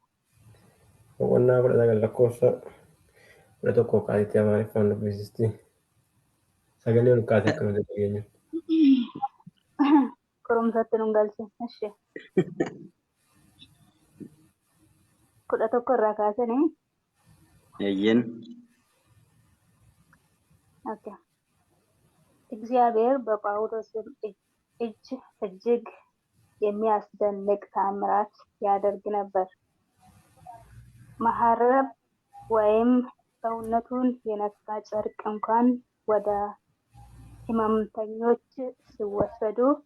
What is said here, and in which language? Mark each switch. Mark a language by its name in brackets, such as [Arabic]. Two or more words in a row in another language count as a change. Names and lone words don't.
[Oromo] Boqonnaa 19 lakkoofsa 11 kaasitee Amaariffaan dubbisisti. Sagalee ol kaasee akkana dhageenyu. Qorumsatti nun galche. Ishee. 11 irraa kaasanii. Eeyyen. Okay. [Amharic] እግዚአብሔር በጳውሎስ እጅግ የሚያስደንቅ ተአምራት ያደርግ ነበር። መሐረብ ወይም ሰውነቱን የነካ ጨርቅ እንኳን ወደ ሕመምተኞች ሲወሰዱ